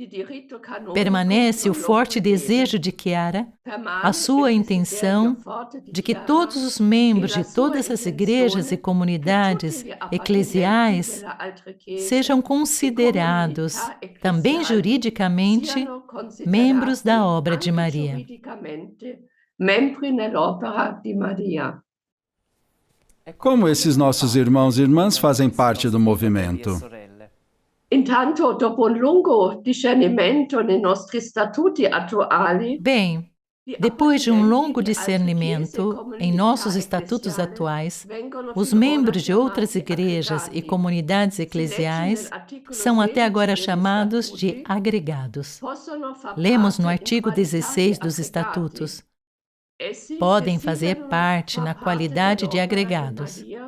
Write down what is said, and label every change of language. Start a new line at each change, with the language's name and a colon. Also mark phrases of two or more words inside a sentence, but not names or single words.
Portuguese: Permanece o forte desejo de Chiara, a sua intenção de que todos os membros de todas as igrejas e comunidades eclesiais sejam considerados, também juridicamente, membros da obra de Maria. Como esses nossos irmãos e irmãs fazem parte do movimento?
Italian: Intanto, dopo un lungo discernimento nei nostri statuti attuali,
Portuguese: Bem, depois de um longo discernimento em nossos estatutos atuais, os membros de outras igrejas e comunidades eclesiais são até agora chamados de agregados. Lemos no artigo 16 dos estatutos: podem fazer parte na qualidade de agregados.